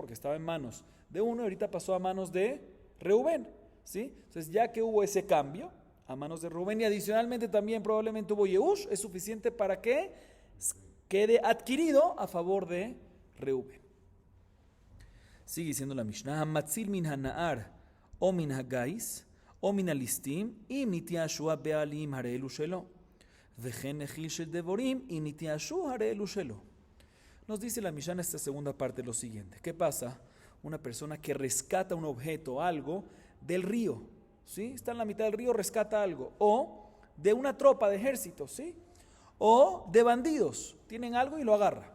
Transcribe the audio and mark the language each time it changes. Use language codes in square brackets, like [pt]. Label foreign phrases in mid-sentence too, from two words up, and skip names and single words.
[es] Porque estaba en manos de uno y ahorita pasó a manos de Reubén, ¿sí? Entonces, ya que hubo ese cambio a manos de Reubén y adicionalmente también probablemente hubo Yeush, es suficiente para que quede adquirido a favor de Reubén. Sigue diciendo la Mishnah: [he] מציל מן הנהר או מן הגייס או מן הליסטים אם נתייאשו בעלים הרי אלו שלו וכן חיל של דבורים אם נתייאשו הרי אלו שלו. [es] Nos dice la Mishnah en esta segunda parte lo siguiente: ¿qué pasa? Una persona que rescata un objeto, algo del río, ¿sí? Está en la mitad del río, rescata algo, o de una tropa de ejército, ¿sí? O de bandidos, tienen algo y lo agarra.